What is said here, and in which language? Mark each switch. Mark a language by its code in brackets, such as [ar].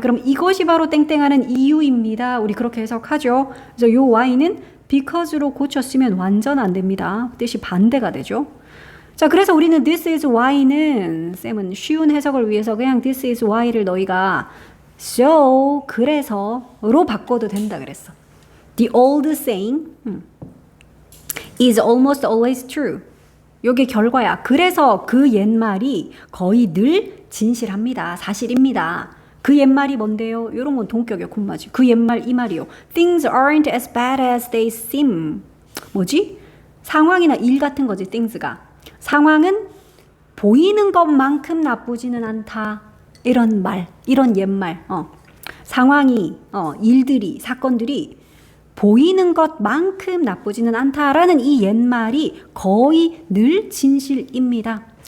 [ko] 그럼 이것이 바로 땡땡하는 이유입니다. 우리 그렇게 해석하죠. 그래서 요 why는 because로 고쳤으면 완전 안 됩니다. 뜻이 반대가 되죠. 자, 그래서 우리는 this is why는 쌤은 쉬운 해석을 위해서 그냥 this is why를 너희가 so 그래서로 바꿔도 된다 그랬어. [en] The old saying is almost always true. [ko] 요게 결과야. 그래서 그 옛말이 거의 늘 진실합니다. 사실입니다. 그 옛말이 뭔데요? 이런 건 동격이야, 군마지. 그 옛말 이 말이요. [en] Things aren't as bad as they seem. [ko] 뭐지? 상황이나 일 같은 거지, things가. 상황은 보이는 것만큼 나쁘지는 않다. 이런 말, 이런 옛말. 상황이, 일들이, 사건들이 보이는 것만큼 나쁘지는 않다라는 이 옛말이 거의 늘 진실입니다.